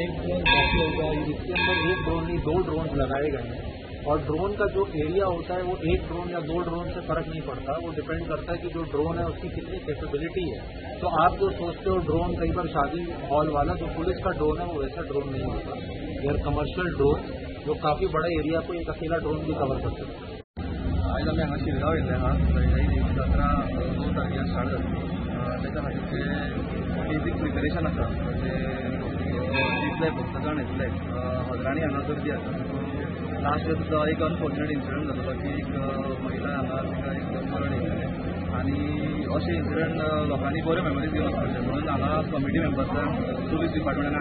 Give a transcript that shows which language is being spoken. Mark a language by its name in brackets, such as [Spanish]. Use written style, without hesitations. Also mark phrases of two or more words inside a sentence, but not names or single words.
[Hindi] एक ड्रोन काफी होगा, इसके अंदर एक ड्रोन नहीं 2 ड्रोन लगाए गए हैं और ड्रोन का जो एरिया होता है वो 1 ड्रोन या 2 ड्रोन से फर्क नहीं पड़ता। वो डिपेंड करता है कि जो ड्रोन है उसकी कितनी कैपेबिलिटी है। तो आप जो सोचते हो ड्रोन कई बार शादी हॉल वाला जो पुलिस का ड्रोन है वो वैसा ड्रोन नहीं होता। ये [English] commercial drone [Hindi] जो काफी बड़े एरिया को एक अकेला ड्रोन भी कवर कर सकता है। [Konkani] आज आम्ही हांगा शिरगांव येयल्ले आहा। जात्रा 2 तारखेर स्टार्ट जातली। ताच्या खातीरचें [English] basic preparation [Konkani] आसा म्हणजे जितले भक्तगण येतले हजराणी हांगा गर्दी आसा। [English] last year [Konkani] सुद्धा एक [English] unfortunate incident [Konkani] जालो की एक महिला हांगा तिका एक मरण येयलें आनी अशे इन्सिडंट लोकांनी बऱ्यो मेमरीज घेवन वचपाचे म्हणून हांगा कमिटी मेंबर्सान पुलीस डिपार्टमेंटान